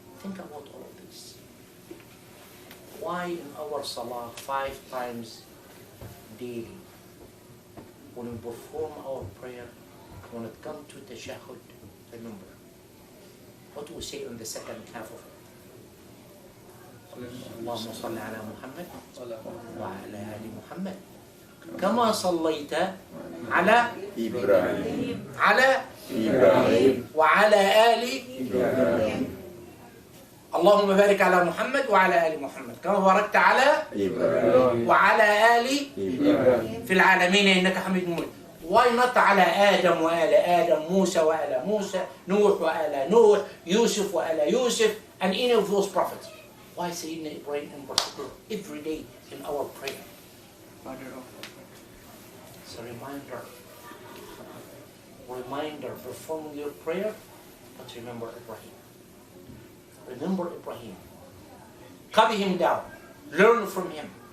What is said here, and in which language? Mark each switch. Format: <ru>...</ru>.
<en>Think about all of this. Why in our Salah 5 times daily, when we perform our prayer, when it comes to tashahhud, remember, what do we say in the second half of it?</en> <ar>اللهم صل على محمد وعلى آل محمد كما صليت على إبراهيم على إبراهيم وعلى آل إبراهيم اللهم بارك على محمد وعلى آل محمد كما باركت على إبراهيم وعلى آل إبراهيم في العالمين إنك حميد مجيد.</ar> <en>Why not</en> <ar>على آدم وآل آدم, موسى وآل موسى, نوح وآل نوح, Yusuf وآل Yusuf,</ar> <en>and any of those prophets? Why Sayyidina Ibrahim in particular every day in our prayer? It's a reminder, performing your prayer, but remember Ibrahim. Remember Ibrahim. Copy him down. Learn from him.</en>